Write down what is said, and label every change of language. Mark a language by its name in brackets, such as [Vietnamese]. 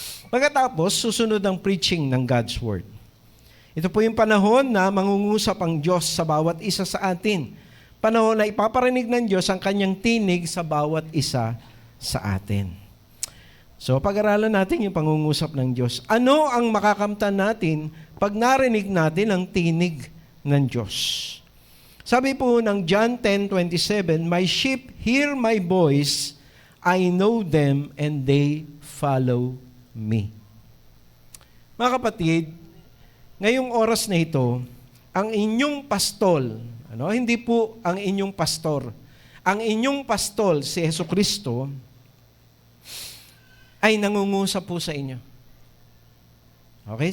[Filipino] Pagkatapos, susunod ang preaching ng God's Word. Ito po yung panahon na mangungusap ang Diyos sa bawat isa sa atin. Panahon na ipaparinig ng Diyos ang kanyang tinig sa bawat isa sa atin. So, pag-aralan natin yung pangungusap ng Diyos. Ano ang makakamtan natin pag narinig natin ang tinig ng Diyos? Sabi po ng [English] John 10:27, "My sheep hear my voice, I know them, and they follow me." [Filipino] Mga kapatid, ngayong oras na ito, ang inyong pastol, hindi po ang inyong pastor, ang inyong pastol, si Jesucristo, ay nangungusap po sa inyo. Okay?